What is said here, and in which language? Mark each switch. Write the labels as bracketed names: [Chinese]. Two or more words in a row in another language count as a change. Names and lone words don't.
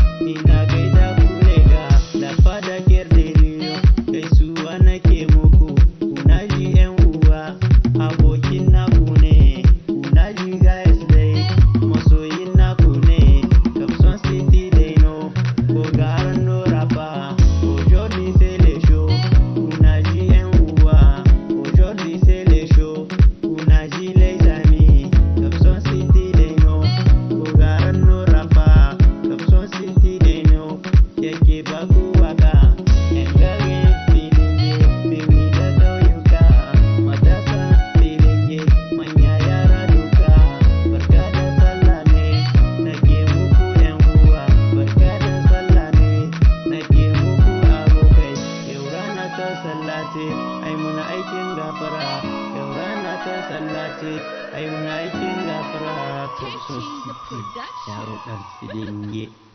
[Hausa] ina gaida ku lega, Lafada Kerdelio, gaisuwa nake muku, kuna ji ƴan uwa, abokin naku ne, kuna ji guys dai, masoyin naku ne, Kapson City dai no, Bogaran no rapa, [French] aujourd'hui c'est le show, [Hausa] kuna ji ƴan uwa, [French] aujourd'hui c'est le show, [Hausa] kuna ji [French] les amis, [Hausa] Kapson City dai no, Bogaran no rapa, Kapson City dai no, yake ba ku waka, ƴan garin filin ye, birni da ƙauyuka, matasa filin ye, manya yara duka, barka da sallah ne, nake muku ƴan uwa, barka da sallah ne, nake muku abokai, yau rana ta sallah ce, ai muna aikin gafara, yau rana ta sallah ce, ai muna aikin gafara, Kapson City, yaro ɗan filin ye.